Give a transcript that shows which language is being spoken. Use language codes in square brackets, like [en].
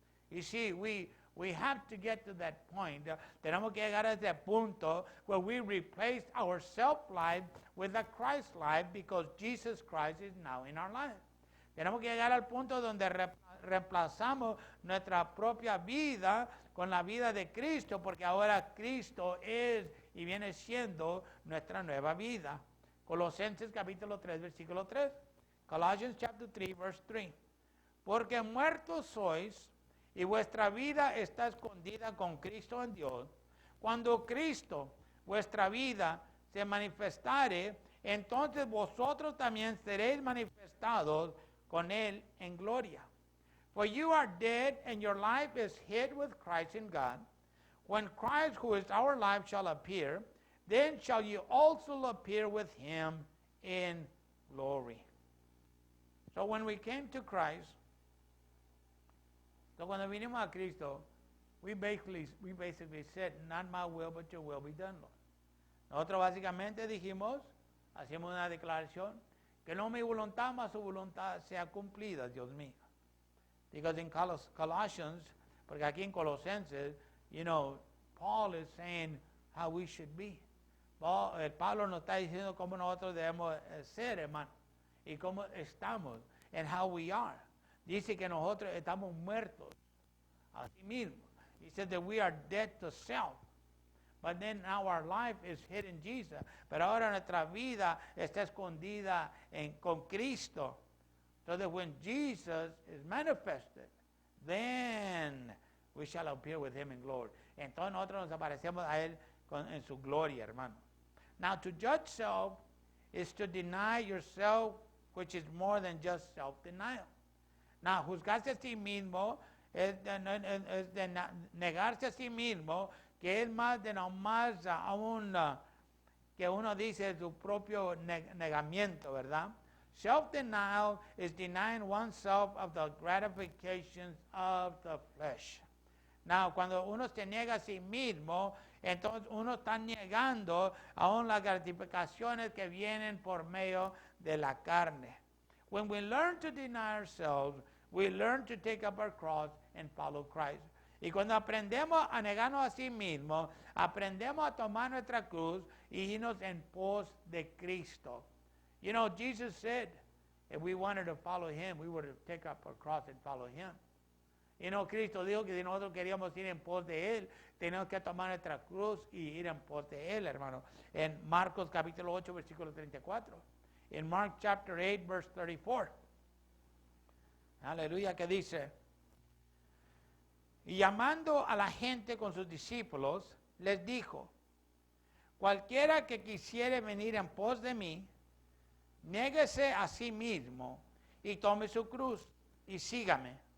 [es] Y sí, [en] we have to get to that point. [es] Tenemos que llegar a ese punto [en] where we replace our self-life with a Christ life because Jesus Christ is now in our life. [es] Tenemos que llegar al punto donde reemplazamos nuestra propia vida con la vida de Cristo, porque ahora Cristo es y viene siendo nuestra nueva vida. Colosenses capítulo 3, versículo 3. [en] Colossians chapter 3, verse 3. [es] Porque muertos sois y vuestra vida está escondida con Cristo en Dios. Cuando Cristo, vuestra vida, se manifestare, entonces vosotros también seréis manifestados con Él en gloria. [en] For you are dead, and your life is hid with Christ in God. When Christ, who is our life, shall appear, then shall you also appear with Him in glory. So when we came to Christ, [es] so cuando vinimos a Cristo, [en] we basically said, not my will, but your will be done, Lord. [es] Nosotros básicamente dijimos, hacemos una declaración, que no mi voluntad, mas su voluntad sea cumplida, Dios mío. [en] Because in Colossians, [es] porque aquí en Colosenses, [en] Paul is saying how we should be. [es] Pablo nos está diciendo cómo nosotros debemos ser, hermano, y cómo estamos, [en] and how we are. [es] Dice que nosotros estamos muertos a sí mismos. [en] He said that we are dead to self. But then now our life is hid in Jesus. [es] Pero ahora nuestra vida está escondida con Cristo. [en] So that when Jesus is manifested, then we shall appear with Him in glory. [es] Entonces nosotros nos aparecemos a Él en su gloria, hermano. [en] Now to judge self is to deny yourself, which is more than just self-denial. [es] Now, juzgarse a sí mismo es de negarse a sí mismo, que es más de nomás aún que uno dice su propio negamiento, ¿verdad? [en] Self-denial is denying oneself of the gratifications of the flesh. [es] Now, cuando uno se niega a sí mismo, entonces uno está negando aún las gratificaciones que vienen por medio de la carne. [en] When we learn to deny ourselves, we learn to take up our cross and follow Christ. [es] Y cuando aprendemos a negarnos a sí mismos, aprendemos a tomar nuestra cruz y irnos en pos de Cristo. [en] Jesus said, if we wanted to follow Him, we would take up our cross and follow Him. [es] Cristo dijo que si nosotros queríamos ir en pos de Él, tenemos que tomar nuestra cruz y ir en pos de Él, hermano. En Marcos capítulo 8, versículo 34. [en] In Mark chapter 8, verse 34. [es] Aleluya, que dice, y llamando a la gente con sus discípulos, les dijo, cualquiera que quisiere venir en pos de mí, niéguese a sí mismo y tome su cruz y sígame.